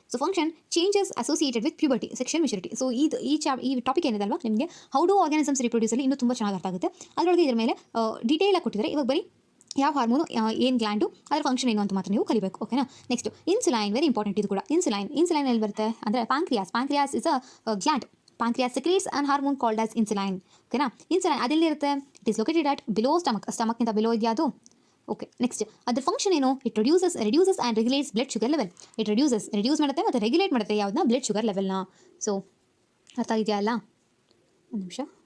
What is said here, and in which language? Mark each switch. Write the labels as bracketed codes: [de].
[kn] So [en] Function changes associated with puberty, sexual maturity. [kn] So ಈ topic ಏನಿದೆ ಅಲ್ವಾ, ನಿಮಗೆ [en] how do organisms [kn] ರಿಪ್ರೊಡ್ಯೂಸಲ್ಲಿ ಇನ್ನೂ ತುಂಬ ಚೆನ್ನಾಗಿ ಅರ್ಥ ಆಗುತ್ತೆ. ಅದರೊಳಗೆ ಇದ್ರ ಮೇಲೆ ಡೀಟೇಲ್ ಆಗಿ ಕೊಟ್ಟಿದ್ದಾರೆ. ಇವಾಗ ಬರೀ ಯಾವ ಹಾರ್ಮೋನು ಏನು ಗ್ಲ್ಯಾಂಡು ಅದರ ಫಂಕ್ಷನ್ ಏನು ಅಂತ ಮಾತ್ರ ನೀವು ಕಲಿಬೇಕು. ಓಕೆನಾ. ನೆಕ್ಸ್ಟ್ ಇನ್ಸುಲೈನ್, [en] very important [kn] ಇದು ಕೂಡ. ಇನ್ಸುಲೈನ್ ಎಲ್ಲಿ ಬರುತ್ತೆ ಅಂದರೆ [en] Pancreas is a gland. Pancreas secretes an hormone called as insulin. [kn] ಓಕೆನಾ, ಇನ್ಸುಲೈನ್ ಅದೆಲ್ಲಿರುತ್ತೆ, [en] it is located at below [kn] ಸ್ಟಮಕ್ಕಿಂತ below ಇದೆಯಾ ಅದು. [en] okay, next [kn] ಅದ್ರ ಫಂಕ್ಷನ್ ಏನು, [en] It reduces and regulates blood sugar level. [kn] Reduce ಮಾಡುತ್ತೆ ಮತ್ತು ರೆಗ್ಯುಲೇಟ್ ಮಾಡುತ್ತೆ ಯಾವುದನ್ನ, ಬ್ಲಡ್ ಶುಗರ್ ಲೆವೆಲ್ನ. ಸೊ ಅರ್ಥ ಇದೆಯಾ ಅಲ್ಲ, ಒಂದು ನಿಮಿಷ.